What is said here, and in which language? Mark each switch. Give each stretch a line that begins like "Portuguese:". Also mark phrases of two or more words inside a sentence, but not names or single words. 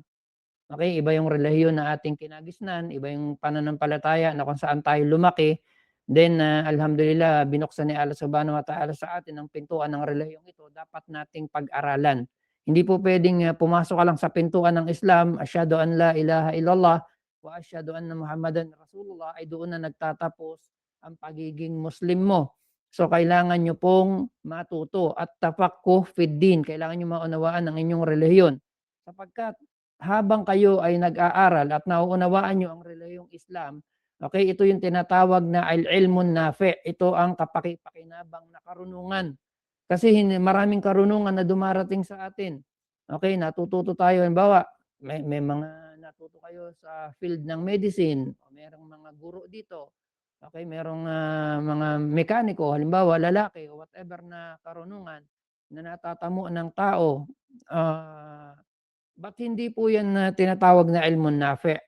Filipino: Okay, iba yung relihiyon na ating kinagisnan, iba yung pananampalataya na kung saan tayo lumaki. Then, alhamdulillah binuksan ni Allah
Arabic: سبحانه وتعالى
Filipino: sa atin ang pintuan ng relihiyong ito, dapat nating pag-aralan. Hindi po puwedeng, pumasok ka lang sa pintuan ng Islam,
Arabic: أشهد أن لا إله إلا الله وأشهد أن محمدا رسول الله,
Filipino: ay doon na nagtatapos ang pagiging Muslim mo. So, kailangan niyo pong matuto at
Arabic: تفقه في الدين,
Filipino: kailangan niyo maunawaan ang inyong relihiyon. Sapagkat habang kayo ay nag-aaral at nauunawaan niyo ang relihiyong Islam, okay, ito yung tinatawag na
Arabic: العلم النافع'.
Filipino: Ito ang kapaki-pakinabang na karunungan. Kasi maraming karunungan na dumarating sa atin. Okay, natututo tayo halimbawa, may mga natuto kayo sa field ng medicine, o merong mga guro dito. Okay, merong, mga mekaniko halimbawa lalaki o whatever na karunungan na natatamo ng tao, ah ba't hindi po yan na tinatawag na
Arabic: علم نافع'?